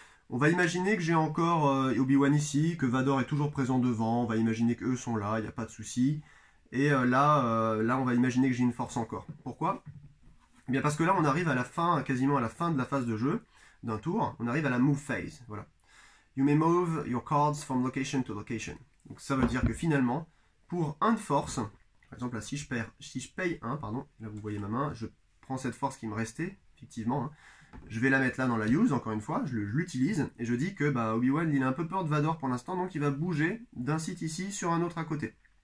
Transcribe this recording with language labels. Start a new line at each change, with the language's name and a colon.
French: On va imaginer que j'ai encore Obi-Wan ici, que Vador est toujours présent devant, on va imaginer qu'eux sont là, il n'y a pas de souci. Et là, on va imaginer que j'ai une force encore. Pourquoi? Eh bien parce que là, on arrive à la fin, quasiment à la fin de la phase de jeu, d'un tour, on arrive à la move phase. Voilà.
English: You may move your cards from location to location.
French: Donc ça veut dire que finalement, pour 1 de force, par exemple là, si je paye 1, pardon, là vous voyez ma main, je prends cette force qui me restait, effectivement, hein, je vais la mettre là dans la use, encore une fois, je l'utilise, et je dis que bah, Obi-Wan il a un peu peur de Vador pour l'instant, donc il va bouger d'un site ici sur un autre à côté.